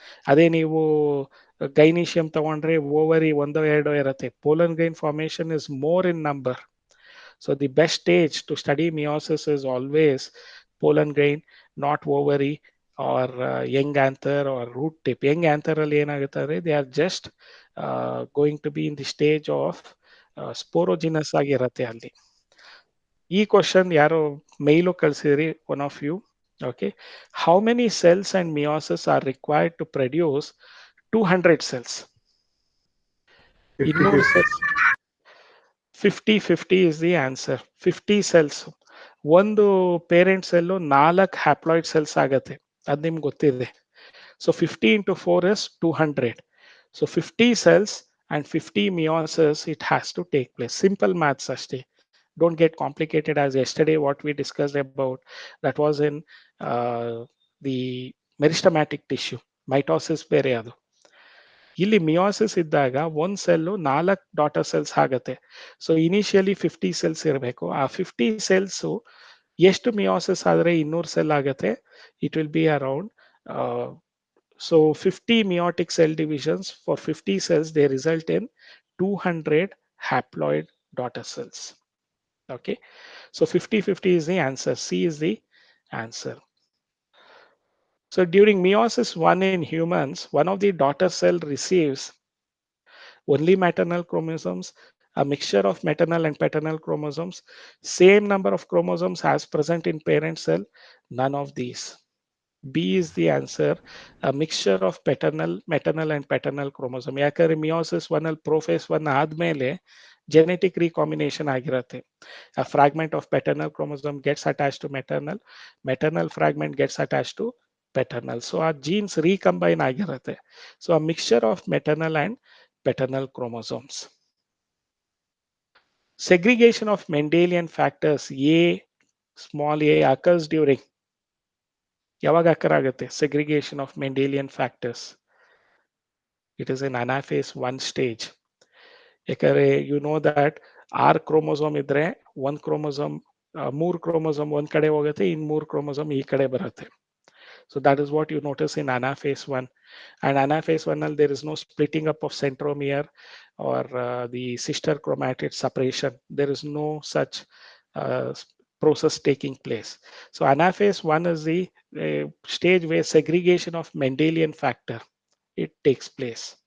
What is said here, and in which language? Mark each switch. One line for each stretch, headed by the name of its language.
Kannada: ಅದೇ ನೀವು ಗೈನಿಷಿಯಂ ತಗೊಂಡ್ರೆ ಓವರಿ ಒಂದೋ ಎರಡೋ ಇರುತ್ತೆ.
English: pollen grain formation is more in number. So the best stage to study meiosis is always pollen grain, not ovary or young anther or root tip. Young anther
Kannada: ಅಲ್ಲಿ ಏನಾಗುತ್ತೆ,
English: they are just going to be in the stage of sporogenous
Kannada: ಆಗಿರುತ್ತೆ ಅಲ್ಲಿ. ಈ question ಯಾರೋ ಮೇಲು ಕಳಿಸಿದ್ರಿ,
English: One of you. Okay, how many cells and meiosis are required to produce 200 cells? 200 cells. 50 is the answer. 50 cells.
Kannada: ಒಂದು parent cell 4 haploid cells ಆಗತ್ತೆ, ಅದು ನಿಮ್ಗೆ ಗೊತ್ತಿದೆ.
English: So 50 into 4 is 200. So 50 cells and 50 meiosis it has to take place. Simple maths
Kannada: ಅಷ್ಟೇ.
English: Don't get complicated as yesterday what we discussed about. That was in the meristematic tissue.
Kannada: Mitosis ಬೇರೆ ಅದು. ಇಲ್ಲಿ meiosis ಇದ್ದಾಗ ಒಂದ್ cell 4 daughter cells ಆಗತ್ತೆ. So initially 50 cells ಇರಬೇಕು. ಆ 50 cells ಎಷ್ಟು ಮಿಯೋಸಿಸ್ ಆದ್ರೆ 200 ಸೆಲ್ ಆಗತ್ತೆ?
English: It will be around so 50 meiotic cell divisions for 50 cells, they result in 200 haploid daughter cells. Okay, so 50-50 is the answer. C is the answer. So during meiosis 1 in humans, one of the daughter cell receives only maternal chromosomes, a mixture of maternal and paternal chromosomes, same number of chromosomes as present in parent cell, none of these. B is the answer. A mixture of maternal and paternal chromosome.
Kannada: ಯಾಕಂದ್ರೆ meiosis 1 ಅಲ್ಲಿ prophase 1 ಆದ್ಮೇಲೆ genetic recombination ಆಗಿರುತ್ತೆ.
English: A fragment of paternal chromosome gets attached to maternal fragment gets attached to paternal. So our genes recombine
Kannada: ಆಗಿರುತ್ತೆ.
English: So a mixture of maternal and paternal chromosomes. Segregation of Mendelian factors A small a occurs during
Kannada: ಯಾವಾಗ ಅಕ್ಕರ್ ಆಗುತ್ತೆ
English: segregation of Mendelian factors? It is in anaphase 1 stage.
Kannada: ಯಾಕಂದ್ರೆ
English: you know that
Kannada: 6 chromosome ಇದ್ರೆ ಒಂದು chromosome 3 chromosome ಒಂದ್ ಕಡೆ ಹೋಗುತ್ತೆ, ಇನ್ 3 chromosome ಈ ಕಡೆ ಬರುತ್ತೆ.
English: So that is what you notice in anaphase 1. And anaphase 1, there is no splitting up of centromere or the sister chromatid separation. There is no such process taking place. So anaphase 1 is the stage where segregation of Mendelian factor, it takes place.